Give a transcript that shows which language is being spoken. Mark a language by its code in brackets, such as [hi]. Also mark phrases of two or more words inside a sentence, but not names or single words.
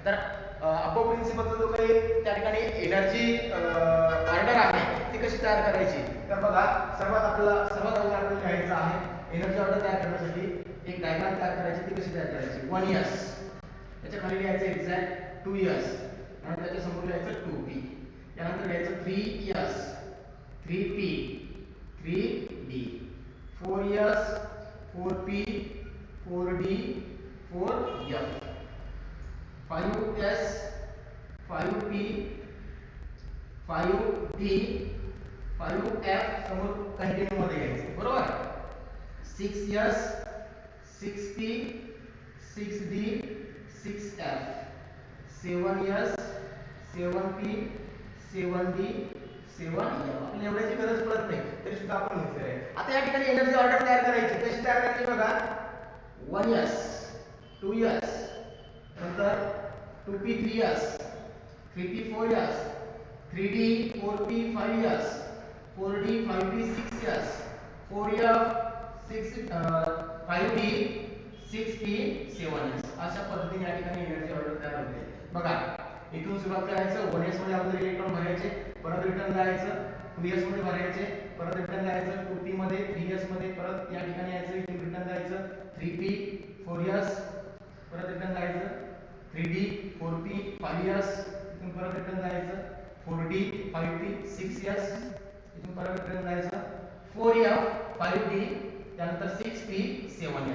[mr] तर अबाउट प्रिन्सिपलचा जो काही त्या ठिकाणी [en] energy order [mr] आहे ती कशी तयार करायची, तर बघा सर्वात अगोदर आपल्याला लिहायचं आहे [en] energy order [mr] तयार करण्यासाठी एक डायग्राम तयार करायची. ती कशी तयार करायची? 1s, त्याच्या खाली लिहायचं एक्झॅक्ट 2s आणि त्याच्या समोर लिहायचं 2p. यानंतर लिहायचं 3s, 3p, 3d, 4s, 4p, 4d, 4f, 5s, 5p, 5d, 5f समोर कंटिन्यू मध्ये घ्यायचं. बरोबर? 6s, 6p, 6d, 6f, 7s, 7p, 7d, 7f. आपल्याला एवढ्याची गरज पडत नाही तरी सुद्धा आपण लिहितोय. आता या ठिकाणी [en] energy order [mr] तयार करायची. कशी तयार करायची बघा? 1s, 2s, नंतर 2p 3s, 3p 4s, 3d 4p 5s, 4d 5p 6s, 4f 5d 6p 7s. अशा पद्धतीने या ठिकाणी [en] energy order [mr] तयार होते. बघा इथून सुरुवात करायचं. 1s मध्ये अगोदर इलेक्ट्रॉन भरायचे, परत रिटर्न जायचं, 2s मध्ये भरायचे, परत रिटर्न जायचं, 2p मध्ये, 3s मध्ये परत या ठिकाणी यायचं, इथून रिटर्न जायचं, 3p 4s परत रिटर्न जायचं, 3d 4p 5s इथून परत रिटर्न जायचं, 4d 5p 6s इथून परत रिटर्न जायचं, 4f 5d त्यानंतर 6p 7s.